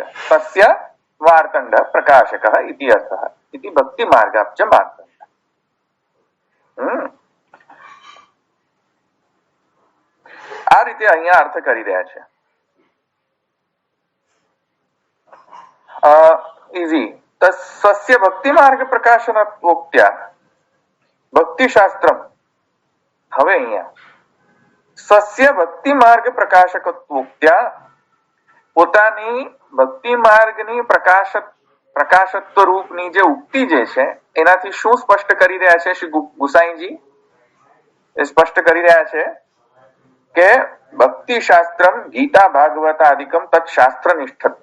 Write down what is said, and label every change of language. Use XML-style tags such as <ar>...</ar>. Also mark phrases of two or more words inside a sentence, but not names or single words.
<sa>तस्य मार्तंड प्रकाशक इति अर्थ. इति भक्ति मार्गाब्ज मार्तंड.</sa> <gu>આ રીતે અહીંયા અર્થ કરી રહ્યા છે.</gu> <sa>इजी तस्य भक्ति मार्ग प्रकाशनोक्त्या भक्ति शास्त्र</sa> <gu>હવે અહીંયા</gu> <sa>सस्य भक्ति मार्ग प्रकाशकत्वोक्त्या</sa> <gu>પોતાની ભક્તિ માર્ગની પ્રકાશત્વ રૂપની જે ઉક્તિ જે છે એનાથી શું સ્પષ્ટ કરી રહ્યા છે શ્રી ગુસાઈજી? એ સ્પષ્ટ કરી રહ્યા છે કે</gu> <sa>भक्ति शास्त्रम गीता भागवत आदिकम तत्शास्त्र निष्ठत्व.</sa>